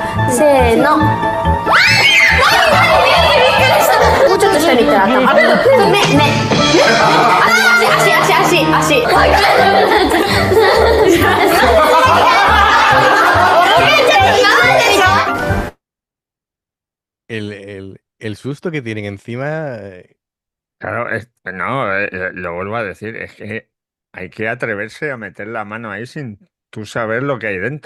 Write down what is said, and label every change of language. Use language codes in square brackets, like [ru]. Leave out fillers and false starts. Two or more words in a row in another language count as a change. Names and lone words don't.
[ja] せーの。もうちょっと下に行ったら頭。目。足。 [es] El susto que tienen encima. Claro, no, lo vuelvo a decir, es que hay que atreverse a meter la mano ahí sin tú saber lo que hay dentro.